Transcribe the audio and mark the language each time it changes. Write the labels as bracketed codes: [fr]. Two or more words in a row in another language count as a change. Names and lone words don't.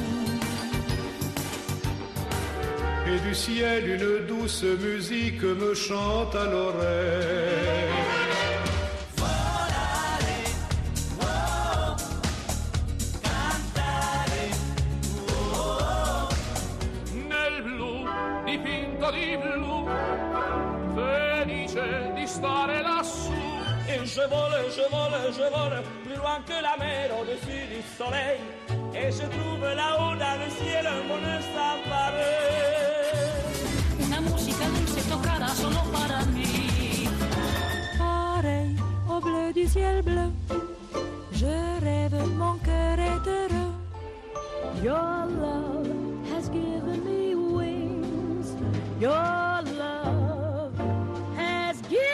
[fr] Et du ciel une douce musique me chante à l'oreille. [it] Nel blu, dipinto di blu, felice di stare lassù. [fr] Et je vole, plus loin que la mer, au-dessus du soleil. Et je trouve là-haut dans le ciel un bonheur sans pareil. [es] Una musica dulce tocada solo para mí. [fr] Pareil au bleu du ciel bleu, je rêve, mon cœur est heureux. [en] Your love has given me wings. Your love has